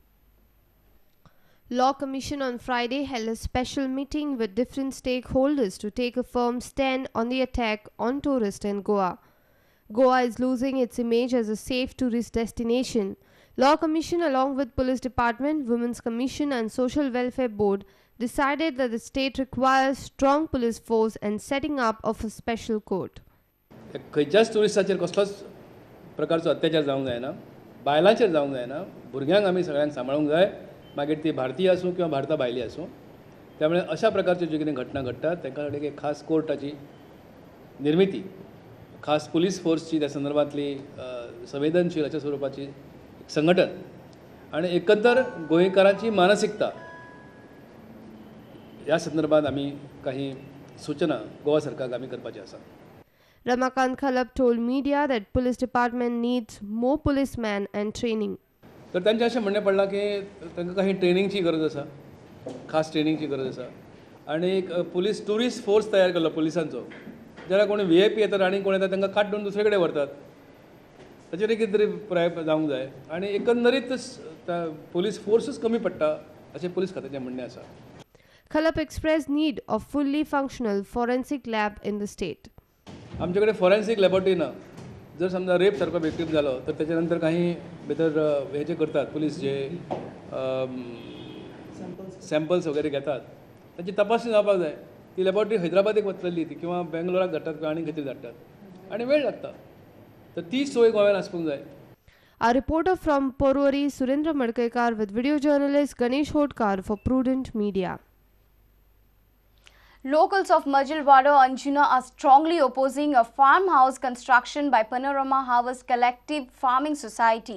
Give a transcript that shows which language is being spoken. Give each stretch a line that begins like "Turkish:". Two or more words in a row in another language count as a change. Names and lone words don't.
English: Law Commission on Friday held a special meeting with different stakeholders to take a firm stand on the attack on tourists in Goa. Goa is losing its image as a safe tourist destination. Law Commission along with Police Department, Women's Commission and Social Welfare Board decided that the state requires strong police force and setting up of a special court.
Konkani: खंयच्याच टुरिस्टाचेर कसलोच प्रकारचो अत्याचार जावंक जायना, बायलांचेर जावंक जायना, भुरग्यांक आमी सगळ्यांक सांबाळूंक जाय, मागीर ती भारतीय आसूं किंवा भारता भायली आसूं. त्यामुळे अशा प्रकारच्यो ज्यो कितें घटना घडटात ताका खातीर एक खास कोर्टाची निर्मिती, खास पुलीस फोर्सची त्या संदर्भातली संवेदनशील अशा स्वरूपाची एक संघटन आणि एकंदर गोंयकारांची मानसिकता ह्या संदर्भात आमी काही सूचना गोवा सरकाराक आमी करपाची आसा.
English: Ramakant Khalab told media that police department needs more policemen and training.
Konkani: तर त्यांचे अशें म्हणणें पडलां की तांकां काही ट्रेनिंगची गरज आसा, खास ट्रेनिंगची गरज आसा आनी एक
English: police tourist force
Konkani: तयार केल्लो पुलिसांचो, जाल्यार कोणी VIP येतात आनी कोण येता तांकां काडून दुसरे कडेन व्हरतात, ताचेर कितें तरी प्रयत्न जावंक जाय आनी एकंदरीत पुलीस फोर्सूच कमी पडटा अशें पुलीस खात्याचें म्हणणें आसा.
English: Khalab expressed need of fully functional forensic lab in the state.
Konkani: आमचे कडेन
English: forensic laboratory
Konkani: ना. जर समजा रेप सारको विक्टीम जालो तर त्याच्या नंतर काही भितर हेचे करतात, पुलीस जे सॅम्पल्स वगैरे घेतात त्याची तपासणी जावपाक जाय. ती लॅबॉरेटरी हैदराबादेक वतलेली ती किंवा बेंगलोराक धाडटात किंवा आनी खंय धाडटात आनी वेळ लागता. तर ती सोय गोंयांत आसपाक जाय.
English: A reporter from Porvorim, Surendra Madkekar with video journalist Ganesh Hodkar for Prudent Media. Locals of Majilwada, Anjuna are strongly opposing a farmhouse construction by Panorama Harvest Collective Farming Society.